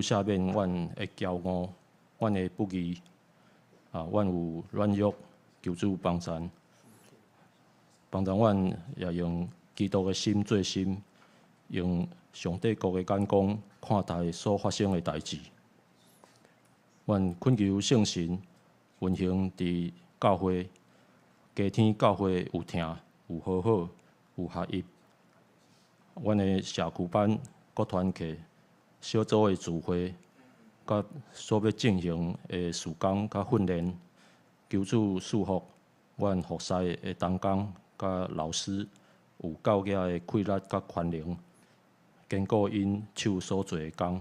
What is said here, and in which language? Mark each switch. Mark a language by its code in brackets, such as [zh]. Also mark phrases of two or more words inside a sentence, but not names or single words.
[nan] 赦免阮的骄傲，阮的不义，阮有软弱，求主帮助，帮助阮也用基督的心做心，用上帝国的眼光看待所发生的代志。阮恳求圣神运行伫教会，家庭教会有听有好好有合一。阮的社区班各团契小组的聚会，甲所要进行的事工甲训练，求主赐福阮服侍的同工甲老师有够额的气力甲宽容，坚固因手所做的工。